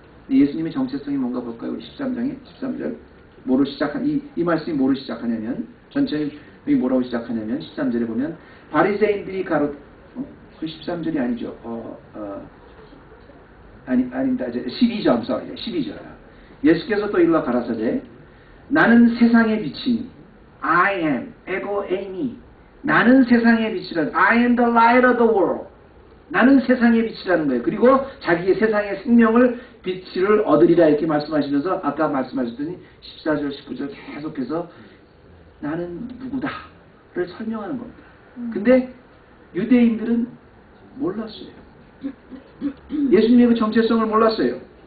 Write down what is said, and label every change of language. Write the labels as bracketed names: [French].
[Korean] 예수님의 정체성이 뭔가 볼까요? 우리 13절 뭐로 시작한 이 말씀이 뭐로 시작하냐면 전체이 뭐라고 시작하냐면 13절에 보면 바리새인들이 가로 13절이 아니죠. 아닙니다. 12절, 12절. 예수께서 또 일러 가라사대 나는 세상의 빛이니 [English] I am, [Korean] 에고 에이미. 나는 세상의 빛이라는 [English] I am the light of the world. [Korean] 나는 세상의 빛이라는 거예요. 그리고 자기의 세상의 생명을 빛을 얻으리라 이렇게 말씀하시면서 아까 말씀하셨더니 14절, 19절 계속해서 나는 누구다를 설명하는 겁니다. 근데 유대인들은 몰랐어요. 예수님의 그 정체성을 몰랐어요.